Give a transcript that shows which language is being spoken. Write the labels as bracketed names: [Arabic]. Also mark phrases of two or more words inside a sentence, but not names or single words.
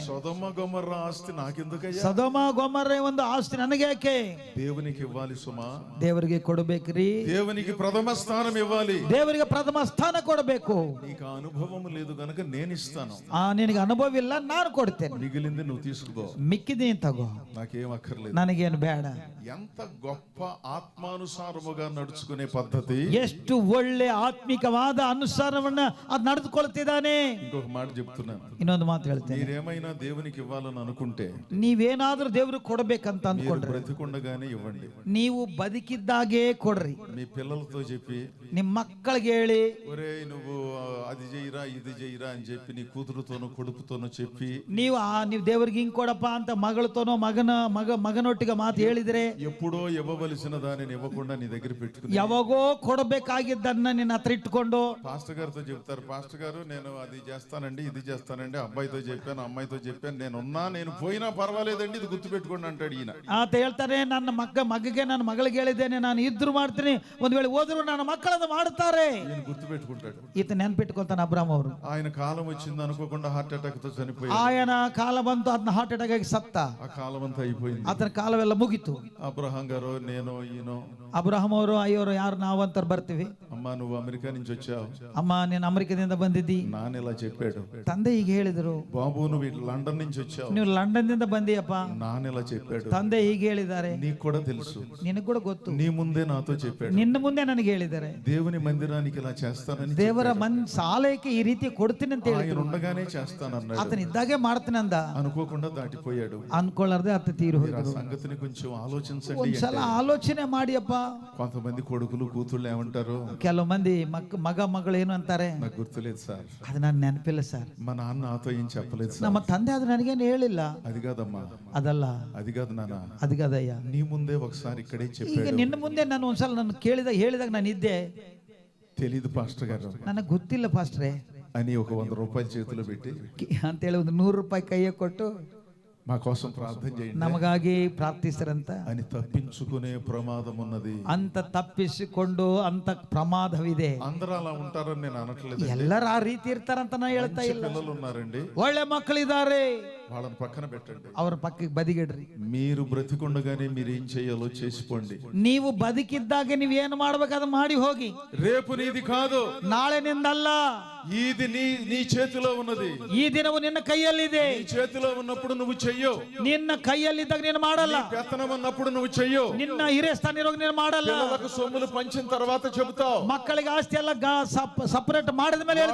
[Telugu] సొదొమ గొమొర్రా ఆస్తి నాకెందుకయ్యా? [Kannada] ಸೊದೋಮ ಗೊಮೊರ್ರಾ ಒಂದು ಆಸ್ತಿ ನನಗೆ ಯಾಕೆ? [Telugu] దేవునికి ఇవ్వాలి సుమా. [Kannada] ದೇವರಿಗೆ ಕೊಡಬೇಕ್ರಿ. [Telugu] దేవునికి ప్రథమ స్థానం ఇవ్వాలి. [Kannada] ದೇವರಿಗೆ ಪ್ರಥಮ ಸ್ಥಾನ ಕೊಡಬೇಕು. [Telugu] నీకు అనుభవం లేదు గనుక నేను ఇస్తాను. [Kannada] ನಿನಗೆ ಅನುಭವ ಇಲ್ಲ, ನಾನು ಕೊಡ್ತೇನೆ. [Telugu] మిగిలింది నువ్వు తీసుకో. [Kannada] ಮಿಕ್ಕಿದ್ದೀನಿ ತಗೋ, [Telugu] నాకేం అక్కర్లేదు. [Kannada] ನನಗೇನು ಬೇಡ. [Telugu] ఎంత గొప్ప ఆత్మానుసారముగా నడుచుకునే పద్ధతి. [Kannada] ಎಷ್ಟು ಒಳ್ಳೆ ಆತ್ಮಿಕವಾದ ಅನುಸಾರವನ್ನ ಅದು ನಡೆದುಕೊಳ್ತಿದ್ದಾನೆ. [Telugu] ఇంకొక మాట చెప్తున్నాను. [Kannada] ಇನ್ನೊಂದು ಮಾತು ಹೇಳ್ತೇನೆ. [Telugu] మీరేమైనా దేవునికి ఇవ్వాలని అనుకుంటే [Kannada] ನೀವೇನಾದ್ರೂ ದೇವ್ರಿಗೆ ಕೊಡ್ಬೇಕಂತ ಅನ್ಕೊಂಡ್ರೆ [Telugu] బ్రతికుండగానే ఇవ్వండి. [Kannada] ನೀವು ಬದುಕಿದ್ದಾಗೆ ಕೊಡ್ರಿ. [Telugu] మీ పిల్లలతో చెప్పి, [Kannada] ನಿಮ್ಮ ಮಕ್ಕಳಿಗೆ ಹೇಳಿ, [Telugu] ఒరే నువ్వు అది చెయ్యరా ఇది చెయ్యరా అని చెప్పి నీ కూతురుతోనూ కొడుకుతోనూ చెప్పి, [Kannada] ನೀವು ದೇವ್ರಿಗೆ ಹಿಂಗ್ ಕೊಡಪ್ಪ ಅಂತ ಮಗಳತೋನೋ ಮಗನೊಟ್ಟಿಗೆ ಮಾತು ಹೇಳಿದ್ರೆ, [Telugu] ఎప్పుడో ఇవ్వవలసిన దానిని ఇవ్వకుండా నీ దగ్గర పెట్టుకుని [Kannada] ಯಾವಾಗೋ ಕೊಡಬೇಕಾಗಿದ್ದನ್ನ ನಿನ್ನ ಹತ್ರ ಇಟ್ಕೊಂಡು [Telugu] పాస్టర్ గారితో చెప్తారు, పాస్టర్ గారు నేను అది చేస్తానండి ఇది చేస్తానండి, అబ్బాయితో చెప్పాను అమ్మాయితో చెప్పాను, నేను పోయినా పర్వాలేదండి ఇది గుర్తు పెట్టుకోండి అంటాడు ఈయన. [Kannada] ಆತ ಹೇಳ್ತಾನೆ, ನನ್ನ ಮಗಗೆ ನನ್ನ ಮಗಳಿಗೆ ಹೇಳಿದ್ದೇನೆ, ನಾನು ಇದ್ರು ಮಾಡ್ತೀನಿ, ಒಂದ್ ವೇಳೆ ಹೋದ್ರು ನನ್ನ ಮಕ್ಕಳನ್ನ ಮಾಡ್ತಾರೆ. [Telugu] ఈయన గుర్తు పెట్టుకుంటాడు. [Kannada] ಈತ ನೆನ್ಪಿಟ್ಕೊಂತಾನೆ ಅಬ್ರಾಮ್ ಅವರು. [Telugu] ఆయన కాలం వచ్చింది అనుకోకుండా [English] heart attack [Telugu] తో చనిపోయాడు. [Kannada] ఆయన ಕಾಲ ಬಂತು, ಅದನ್ನ [English] heart attack [Kannada] ಆಗಿ ಸತ್ತ. [Telugu] ఆ కాలం అంతా అయిపోయింది. [Kannada] ಆತನ ಕಾಲವೆಲ್ಲ ಮುಗಿತು. [Telugu] అబ్రహాం గారు నేను ఈయన [Kannada] ಅಬ್ರಹಾಂ ಅವರು ಅಯ್ಯೋರು ಯಾರು ನಾವಂತ ಬರ್ತೀವಿ. [Telugu] అమ్మ నువ్వు అమెరికా నుంచి వచ్చావు, [Kannada] ಅಮ್ಮ ನೀನು ಅಮೆರಿಕದಿಂದ ಬಂದಿದ್ದಿ. [Telugu] నాన్న ఇలా చెప్పాడు. [Kannada] ತಂದೆ ಹೀಗೆ ಹೇಳಿದ್ರು. [Telugu] బాబు నువ్వు లండన్ నుంచి వచ్చావు, [Kannada] ನೀವು ಲಂಡನ್ ದಿಂದ ಬಂದಿಯಪ್ಪ. [Telugu] నాన్న ఇలా చెప్పాడు. [Kannada] ತಂದೆ ಹೀಗೆ ಹೇಳಿದ್ದಾರೆ. [Telugu] నీకు కూడా తెలుసు, [Kannada] ನಿನಗೆ ಕೂಡ ಗೊತ್ತು. [Telugu] నీ ముందే నాతో చెప్పాడు. [Kannada] ನಿನ್ನ ಮುಂದೆ ನನಗೆ ಹೇಳಿದ್ದಾರೆ, [Telugu] దేవుని మందిరానికి ఇలా చేస్తానని, [Kannada] ದೇವರ ಸಾಲಯಕ್ಕೆ ಈ ರೀತಿ ಕೊಡ್ತೀನಿ ಅಂತ [Telugu] ఆయన [Kannada] ಹೇಳಿದ್ರು. [Telugu] ఉండగానే చేస్తానన్నాడు. [Kannada] ಆತನ ಇದ್ದಾಗೆ ಮಾಡ್ತೀನಿ ಅಂದ. [Telugu] అనుకోకుండా దాటిపోయాడు. [Kannada] ಅನ್ಕೊಳ್ಳಾರ್ದೆ ಆತ ತೀರಿ [Telugu] ఆ [Kannada] ಹೋದ್ರು. [Telugu] సంగతిని కొంచెం ఆలోచించండి. [Kannada] ಒಂದ್ಸಲ ಆಲೋಚನೆ ಮಾಡಿಯಪ್ಪ. [Telugu] కొంతమంది కొడుకులు కూతుళ్ళు ఏమంటారు, [Kannada] ಕೆಲವು ಮಂದಿ ಮಗಳು ಏನು ಅಂತಾರೆ, [Telugu] నాకు గుర్తులేదు సార్, [Kannada] ಅದು ನಾನು ನೆನಪಿಲ್ಲ ಸರ್, [Telugu] మా నాన్న నాతో ఏం చెప్పలేదు సార్. [Kannada] ನಮ್ಮ ತಂದೆ ಅದು ನನಗೇನು ಹೇಳಿಲ್ಲ. [Telugu] అది కాదమ్మా, [Kannada] ಅದಲ್ಲ, [Telugu] అది కాదు నాన్న, [Kannada] ಅದು ಕದಯ್ಯ. [Telugu] నీ ముందే ఒకసారి ఇక్కడే [Kannada] ಈಗ [Telugu] చెప్పాడు. [Kannada] ನಿನ್ನ ಮುಂದೆ ನಾನು ಒಂದ್ಸಲ ನಾನು ಹೇಳಿದಾಗ ನಾನು ಇದ್ದೆ. [Telugu] తెలీదు పాస్టర్ గారు [Kannada] ನನಗೆ ಗೊತ್ತಿಲ್ಲ ಪಾಸ್ಟ್ರೆ [Telugu] అని ఒక 100 రూపాయలు చేతిలో పెట్టి [Kannada] ಅಂತೇಳಿ ಒಂದು 100 ರೂಪಾಯಿ ಕೈಯ ಕೊಟ್ಟು [Telugu] మా కోసం ప్రార్థన చేయండి [Kannada] ನಮಗಾಗಿ ಪ್ರಾರ್ಥಿಸರಂತ. [Telugu] అని తప్పించుకునే ప్రమాదం ఉన్నది. [Kannada] ಅಂತ ತಪ್ಪಿಸಿಕೊಂಡು ಅಂತ ಪ್ರಮಾದವಿದೆ. [Telugu] అందరూ అలా ఉంటారని నేను అనట్లేదు. [Kannada] ಎಲ್ಲರೂ ಆ ರೀತಿ ಇರ್ತಾರಂತ ನಾ ಹೇಳ್ತಾ ಇಲ್ಲ. [Telugu] పిల్లలు ఉన్నారండి, [Kannada] ಒಳ್ಳೆ ಮಕ್ಕಳಿದ್ದಾರೆ, [Telugu] వాళ్ళని పక్కన పెట్టండి. [Kannada] ಅವ್ರ ಪಕ್ಕಕ್ಕೆ ಬದಿಗಿಡ್ರಿ. [Telugu] మీరు బ్రతికుండగానే మీరు ఏం చేయాలో చేసిపోండి. [Kannada] ನೀವು ಬದುಕಿದ್ದಾಗ ನೀವು ಏನು ಮಾಡ್ಬೇಕಾದ ಮಾಡಿ ಹೋಗಿ. [Telugu] రేపు నీది కాదు, [Kannada] ನಾಳೆ ನಿಂದಲ್ಲ. [Telugu] ఇది నీ చేతిలో ఉన్నది. [Kannada] ಈ ದಿನವು ನಿನ್ನ ಕೈಯಲ್ಲಿದೆ. [Telugu] నీ చేతిలో ఉన్నప్పుడు నువ్వు చెయ్యవు. [Kannada] ನಿನ್ನ ಕೈಯಲ್ಲಿದ್ದಾಗ ನೀನು ಮಾಡಲ್ಲ. [Telugu] పెత్తనం ఉన్నప్పుడు నువ్వు చెయ్యవు. [Kannada] ನಿನ್ನ ಹಿರಿಯ ಸ್ಥಾನ ಇರುವಾಗ ನೀನು ಮಾಡಲ್ಲ. [Telugu] పిల్లలకు సొమ్ములు పంచిన తర్వాత చెబుతావు, [Kannada] ಮಕ್ಕಳಿಗೆ ಆಸ್ತಿ ಎಲ್ಲ ಸಪರೇಟ್ ಮಾಡಿದ ಮೇಲೆ ಹೇಳ್ತಿ.